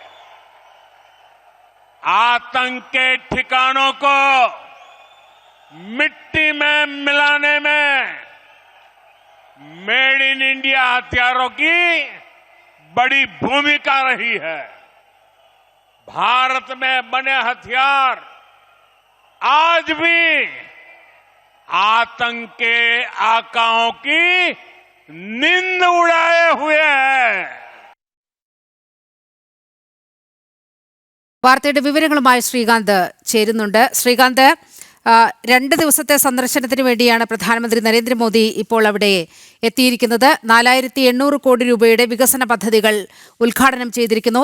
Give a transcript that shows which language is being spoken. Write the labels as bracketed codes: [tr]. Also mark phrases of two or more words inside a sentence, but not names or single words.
[hi] आतंक के ठिकानों को मिट्टी में मिलाने में [en] made in India [hi] हथियारों की बड़ी भूमिका रही है. भारत में बने हथियार आज भी आतंक के आकाओं की नींद उड़ाए हुए हैं. [ml] വാർത്തയുടെ വിവരങ്ങളുമായി ശ്രീകാന്ത് ചേരുന്നുണ്ട്. ശ്രീകാന്ത്, 2 ദിവസത്തെ സന്ദർശനത്തിന് വേണ്ടിയാണ് പ്രധാനമന്ത്രി നരേന്ദ്രമോദി ഇപ്പോൾ അവിടെ എത്തിയിരിക്കുന്നത്. 4800 കോടി രൂപയുടെ വികസന പദ്ധതികൾ ഉദ്ഘാടനം ചെയ്തിരിക്കുന്നു.